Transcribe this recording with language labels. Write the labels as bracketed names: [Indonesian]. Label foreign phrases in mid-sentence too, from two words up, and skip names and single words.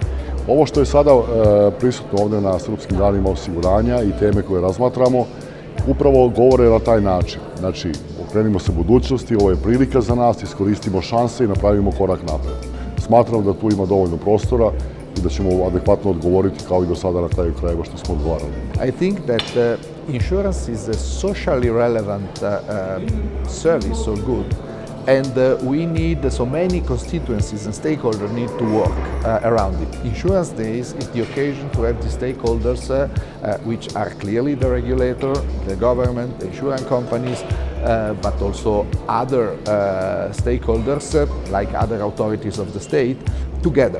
[Serbian] Ovo što je sada prisutno ovde na Srpskim danima osiguranja i teme koje razmatramo, upravo govore na taj način. Znači, okrenimo se budućnosti, ovo je prilika za nas, iskoristimo šanse i napravimo korak napred. Smatram da tu ima dovoljno prostora i da ćemo adekvatno odgovoriti kao i do sada na kraju krajeva što smo odgovarali. [English] I think that insurance is a socially relevant service or good, and we need so many constituencies and stakeholders need to work around it. Insurance Days is the occasion to have the stakeholders which are clearly the regulator, the government, the insurance companies, but also other stakeholders like other authorities of the state together.